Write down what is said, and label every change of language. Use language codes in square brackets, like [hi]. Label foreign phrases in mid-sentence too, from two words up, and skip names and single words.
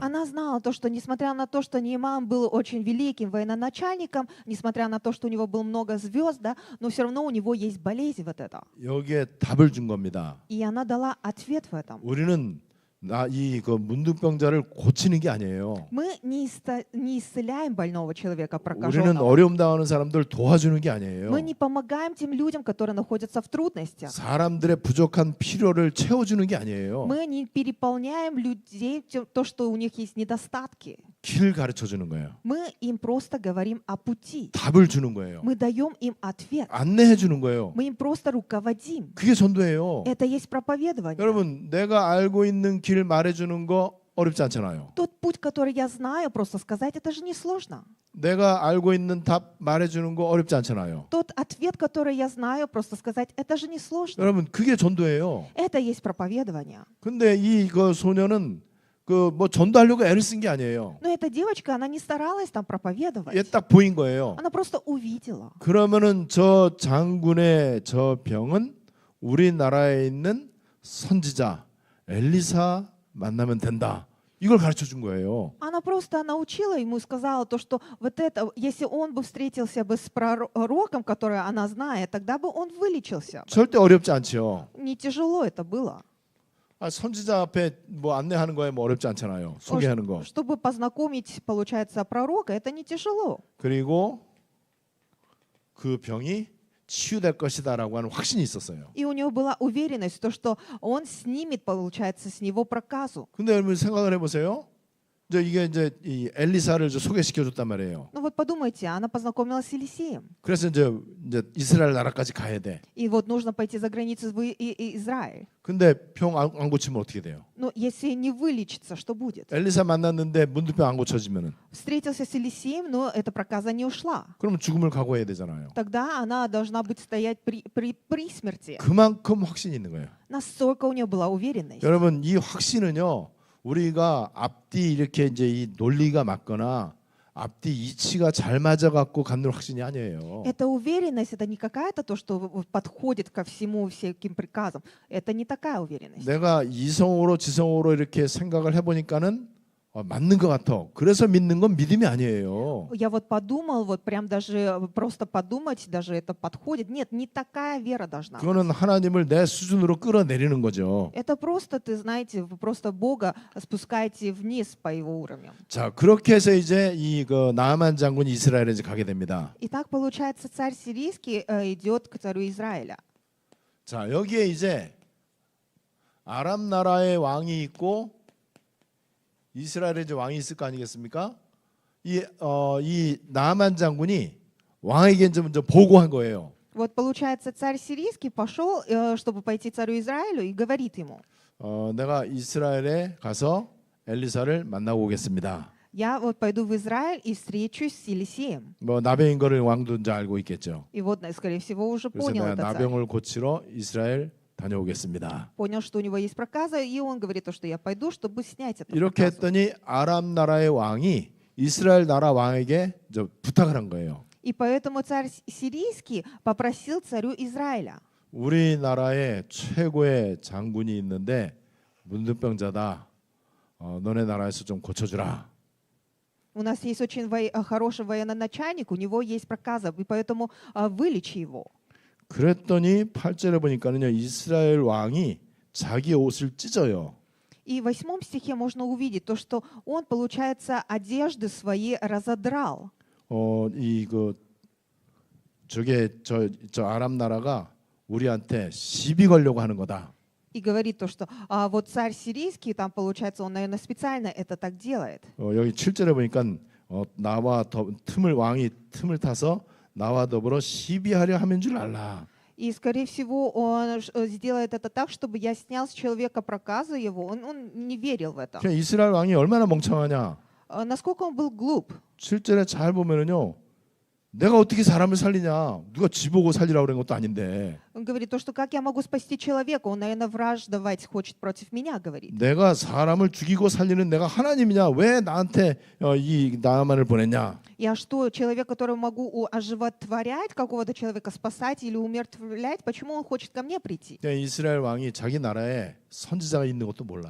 [ru] Она знала то, что несмотря на то, что Нейман был очень великим военачальником, несмотря на то, что у него было много звезд, да, но все равно у него есть болезнь вот эта. [ko] 여기에 답을 준 겁니다. [ru] И она дала ответ в этом. [ko] 우리는 그 문둥병자를 고치는 게 아니에요. [ru] Мы не исцеляем больного человека, [ko] 우리는 [ru] прокаженного. [ko] 어려움 당하는 사람들 도와주는 게 아니에요. [ru] Мы не помогаем тем людям, которые находятся в трудностях. [ko] 사람들의 부족한 필요를 채워주는 게 아니에요. [ru] Мы не переполняем людей то, что у них есть недостатки. [ko] 길 가르쳐 주는 거예요. [ru] Мы им просто говорим о пути. [ko] 답을 주는 거예요. [ru] Мы даем им ответ. [ko] 안내해 주는 거예요. [ru] Мы им просто руководим. [ko] 그게 전도예요. [ru] Это есть проповедование. [ko] 여러분, 내가 알고 있는 길 말해 주는 거 어렵지 않잖아요. [ru] Тот путь, который я знаю, просто сказать, это же не сложно. [ko] 내가 알고 있는 답 말해 주는 거 어렵지 않잖아요. [ru] Тот ответ, который я знаю, просто сказать, это же не сложно. [ko] 여러분, 그게 전도예요. [ru] Это есть проповедование. [ko] 근데 그 소녀는 뭐 전도하려고 애를 쓴 게 아니에요. [ru] Но эта девочка, она не старалась там проповедовать. [ko] 얘 딱 보인 거예요. [ru] Она просто увидела. [ko] 그러면은 저 장군의 저 병은 우리나라에 있는 선지자 엘리사 만나면 된다. 이걸 가르쳐 준 거예요. [ru] Она просто научила ему и сказала то, что вот это, если он бы встретился бы с пророком, который она знает, тогда бы он вылечился. [ko] 절대 어렵지 않죠. [ru] Не тяжело это было. [ko] 선지자 앞에 뭐 안내하는 거에 뭐 어렵지 않잖아요. 소개하는 거. [ru] Чтобы познакомить, получается, пророка, это не тяжело. [ko] 그리고 그 병이 치유될 것이다라고 하는 확신이 있었어요. [ru] И у него была уверенность, то, что он снимет, получается, с него проказу. [ko] 근데 여러분 생각을 해보세요. 이게 이제 이 엘리사를 소개시켜 줬단 말이에요. [ru] Ну вот подумайте, она познакомилась с Елисеем. [ko] 그래서 이제 이스라엘 나라까지 가야 돼. [ru] И вот нужно пойти за границу в Израиль. [ko] 근데 병 안 고치면 어떻게 돼요? [ru] Но если не вылечится, что будет? [ko] 엘리사 만났는데 문둥병 안 고쳐지면은 [ru] Встретился с Елисеем, но эта проказа не ушла. [ko] 그러면 죽음을 각오해야 되잖아요. [ru] Тогда она должна быть стоять при смерти. [ko] 그만큼 확신이 있는 거예요. [ru] Настолько у нее была уверенность. [ko] 여러분 이 확신은요. 우리가 앞뒤 이렇게 이제 이 논리가 맞거나 앞뒤 이치가 잘 맞아 갖고 갖는 확신이 아니에요. [ru] Эта уверенность, это не какая-то то, что подходит ко всему, всяким приказам. Это не такая уверенность. [ko] 내가 이성으로 지성으로 이렇게 생각을 해보니까는 맞는 것 같아. 그래서 믿는 건 믿음이 아니에요. [ru] Я вот подумал, вот прям даже просто подумать, даже это подходит. Нет, не такая вера должна быть. [ko] 그거는 하나님을 내 수준으로 끌어내리는 거죠. [ru] Это просто, ты знаете, вы просто Бога спускаете вниз по его уровню. [ko] 자, 그렇게 해서 이제 이 나아만 장군이 이스라엘에 이제 가게 됩니다. [ru] И так получается, царь сирийский идет к царю Израиля. [ko] 자, 여기에 이제 아람 나라의 왕이 있고 이스라엘에 이제 왕이 있을 거 아니겠습니까? 이 나아만 장군이 왕에게 이제 먼저 보고한 거예요. [ru] Вот получается, царь сирийский пошел, чтобы пойти царю Израилю, и говорит ему: [ko] 내가 이스라엘에 가서 엘리사를 만나고 오겠습니다. [ru] я вот пойду в Израиль и встречусь с Елисеем. [ko] 뭐 나병인 거를 왕도 이제 알고 있겠죠. [ru] И вот, скорее всего, уже [ko] 그래서 [ru] понял [ko] 내가 [ru] этот царь. [ko] 나병을 고치러 이스라엘 다녀오겠습니다. [ru] Понял, что у него есть проказа, и он говорит, что я пойду, чтобы снять эту [ko] 이렇게 [ru] проказу. [ko] 했더니 아람 나라의 왕이 이스라엘 나라 왕에게 부탁을 한 거예요. [ru] И поэтому царь сирийский попросил царю Израиля: [ko] 우리나라에 최고의 장군이 있는데 문둥병자다. 너네 나라에서 좀 고쳐주라. [ru] у нас есть очень хороший военачальник, у него есть проказа, и поэтому вылечи его. [ko] 그랬더니 8절에 보니까는요. 이스라엘 왕이 자기 옷을 찢어요. [ru] И в 8 стихе можно увидеть то, что он, получается, одежды свои разодрал. [ko] 저 아람 나라가 우리한테 시비 걸려고 하는 거다. [ru] И говорит то, что вот царь сирийский, там, получается, он, наверное, специально это так делает. [ko] 여기 7절에 보니까 왕이 틈을 타서 나와 더불어 시비하려 하는 줄 알라. [ru] И, скорее всего, он сделает это так, чтобы я снял с человека проказу его. Он не верил в это. [ko] 그냥 이스라엘 왕이 얼마나 멍청하냐. [ru] Насколько он был глуп. [ko] 7절에 잘 보면은요. 내가 어떻게 사람을 살리냐. 누가 지보고 살리라고 그런 것도 아닌데. [ru] Он говорит то, что как я могу спасти человека? Он, наверное, враждовать хочет против меня, говорит. [ko] 내가 사람을 죽이고 살리는 내가 하나님이냐. 왜 나한테 이 나아만을 보냈냐. [ru] Я что, человек, которого могу оживотворять, какого-то человека спасать или умертвлять, почему он хочет ко мне прийти? [ko] 이스라엘 왕이 자기 на라에 선지자가 있는 것도 몰라요.